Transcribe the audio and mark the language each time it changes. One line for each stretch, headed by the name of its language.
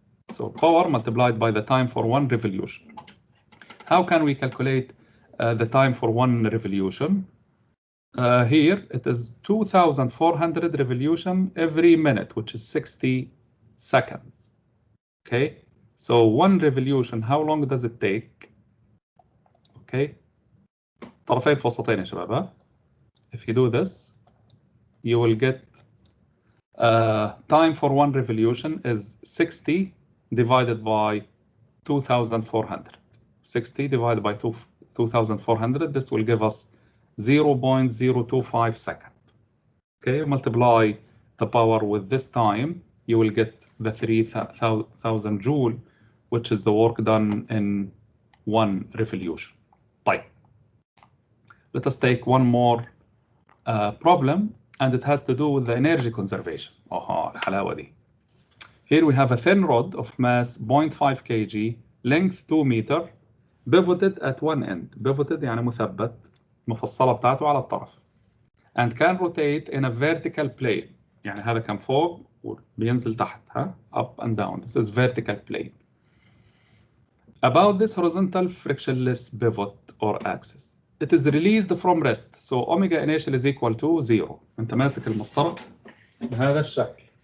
English: So power multiplied by the time for one revolution. How can we calculate the time for one revolution? Here it is 2400 revolution every minute, which is 60 seconds. Okay, so one revolution, how long does it take?
Arabic: Okay, طرفين في وسطين يا شباب.
English: If you do this, you will get time for one revolution is 60 divided by 2400. 60 divided by 2400, this will give us 0.025 second. Okay, multiply the power with this time, you will get the 3000 joule, which is the work done in one revolution. طيب. Let us take one more problem, and it has to do with the energy conservation.
Arabic: الحلاوة دي.
English: Here we have a thin rod of mass 0.5 kg, length 2 meter, pivoted at one end.
Arabic: Pivoted يعني مثبت، المفصلة بتاعته على الطرف.
English: And can rotate in a vertical plane.
Arabic: يعني هذا كان فوق وبينزل تحت،
English: up and down. This is vertical plane. About this horizontal frictionless pivot or axis. It is released from rest. So omega initial is equal to 0.
Arabic: أنت ماسك المسطرة بهذا الشكل.